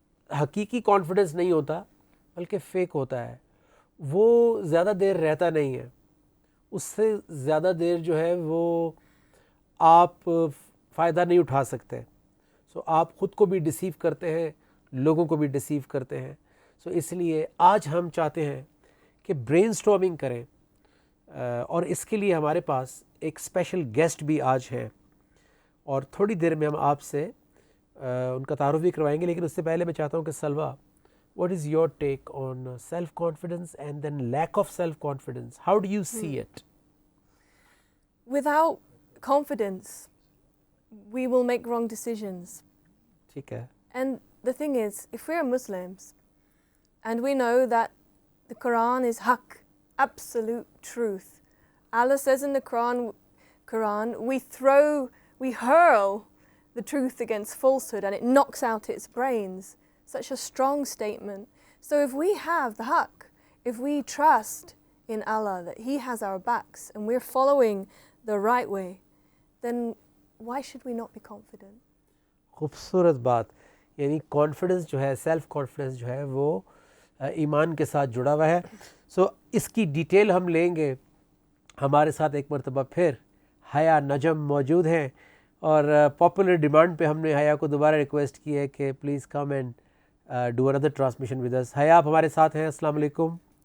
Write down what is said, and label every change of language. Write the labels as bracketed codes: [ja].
[ur] حقیقی کانفیڈنس نہیں ہوتا بلکہ فیک ہوتا ہے، وہ زیادہ دیر رہتا نہیں ہے، اس سے زیادہ دیر جو ہے وہ آپ فائدہ نہیں اٹھا سکتے۔ سو آپ خود کو بھی ڈسیو کرتے ہیں، لوگوں کو بھی ڈسیو کرتے ہیں۔ سو اس لیے آج ہم چاہتے ہیں کہ برین سٹارمنگ کریں، اور اس کے لیے ہمارے پاس ایک اسپیشل گیسٹ بھی آج ہے، اور تھوڑی دیر میں ہم آپ سے ان کا تعارف بھی کروائیں گے، لیکن اس سے پہلے میں چاہتا ہوں کہ سلوہ، [en] what is your take on self-confidence and then lack of self-confidence? How do you see it? Without confidence, we will make wrong decisions. [ur] ٹھیک ہے۔ [en] And the thing is, if we're Muslims and we know that the Quran is haqq, absolute truth, Allah says in the Quran, we hurl the truth against falsehood and it knocks out its brains. Such a strong statement. So if we have the haqq, if we trust in Allah that He has our backs and we're following the right way, then why should we not be confident? [ur] خوبصورت بات، یعنی confidence جو ہے، self confidence جو ہے وہ ایمان کے ساتھ جڑا ہوا ہے۔ سو اس کی ڈیٹیل ہم لیں گے۔ ہمارے ساتھ ایک مرتبہ پھر حیا نجم موجود ہیں، اور پاپولر ڈیمانڈ پہ ہم نے حیا کو دوبارہ ریکویسٹ کی ہے کہ [en] Please come and do اندر transmission with us. [ur] حیا، آپ ہمارے ساتھ ہیں، السلام علیکم۔